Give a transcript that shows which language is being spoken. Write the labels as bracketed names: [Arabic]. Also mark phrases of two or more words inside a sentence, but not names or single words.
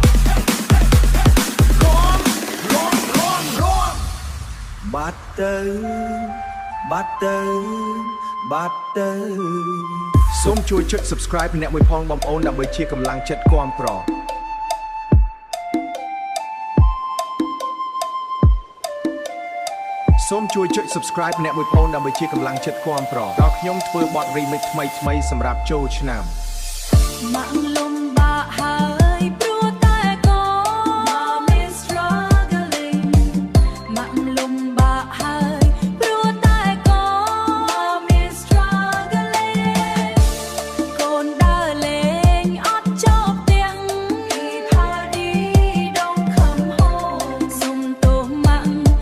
[Khmer] បាត់ទៅសូមជួយចុច subscribe អ្នកមួយផងបងប្អូនដើម្បីជាកម្លាំងចិត្តគាំទ្រសូមជួយចុច subscribe អ្នកមួយផងដើម្បីជាកម្លាំងចិត្តគាំទ្រដល់ខ្ញុំធ្វើបទ remix ថ្មីសម្រាប់ចូលឆ្នាំម៉ាក់លំបាកហើយព្រោះតែកូន [English] Mom is struggling [Khmer] ម៉ាក់លំបាកហើយព្រោះតែកូន [English] Mom is struggling [Khmer] កូនដើរលេងអត់ចូលផ្ទះ [English] Keep party don't come home [Khmer] សុំទោសម៉ាក់